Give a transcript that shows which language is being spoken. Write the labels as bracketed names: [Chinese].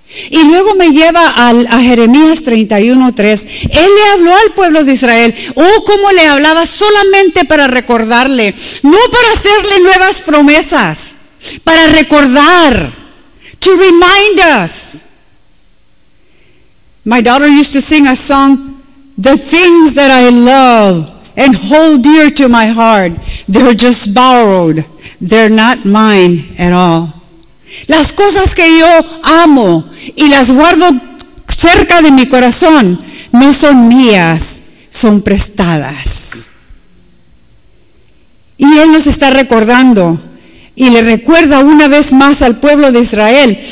[Spanish] Y luego me lleva a Jeremías 31:3. Él le habló al pueblo de Israel. Oh, cómo le hablaba, solamente para recordarle, no para hacerle nuevas promesas, para recordar. [English] To remind us. My daughter used to sing a song, the things that I love and hold dear to my heart, they're just borrowed, they're not mine at all. [Spanish] Las cosas que yo amo y las guardo cerca de mi corazón no son mías, son prestadas. Y Él nos está recordando y le recuerda una vez más al pueblo de Israel.